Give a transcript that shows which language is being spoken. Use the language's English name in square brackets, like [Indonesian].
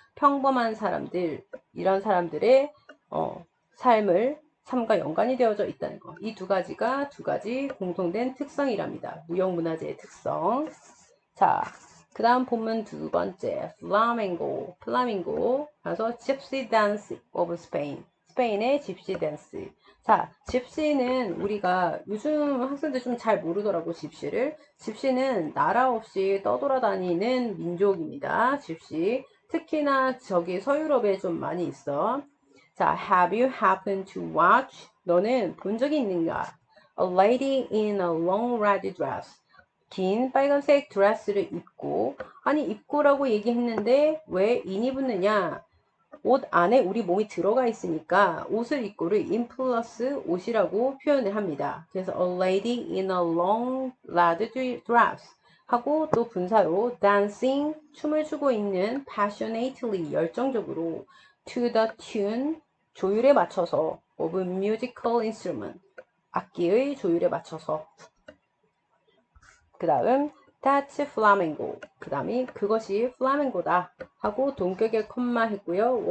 [Korean] 평범한 사람들, 이런 사람들의 삶을 삶과 연관이 되어져 있다는 거. 이 두 가지가 두 가지 공통된 특성이랍니다. 무형문화재의 특성. 자, 그 다음 본문 두 번째, 플라밍고. 플라밍고. 그래서 [English] Gypsy Dance of Spain. [Korean] 스페인의 집시 댄스. 자, 집시는 우리가 요즘 학생들 좀 잘 모르더라고, 집시를. 집시는 나라 없이 떠돌아다니는 민족입니다. 집시. 특히나 저기 서유럽에 좀 많이 있어. [English] 자, have you happened to watch? [Korean] 너는 본 적이 있는가? [English] A lady in a long red dress. [Korean] 긴 빨간색 드레스를 입고, 아니 입고라고 얘기했는데 왜 in이 붙느냐? 옷 안에 우리 몸이 들어가 있으니까 옷을 입고를 in 플러스 옷이라고 표현을 합니다. 그래서 [English] a lady in a long red dress [Korean] 하고 또 분사로 dancing 춤을 추고 있는 [English] passionately [Korean] 열정적으로 [English] to the tune [Korean] 조율에 맞춰서 [English] of musical instrument [Korean] 악기의 조율에 맞춰서 그 다음 [English] that's flamenco [Korean] 그 다음이 그것이 플라멩고다 하고 동격의 콤마 했고요.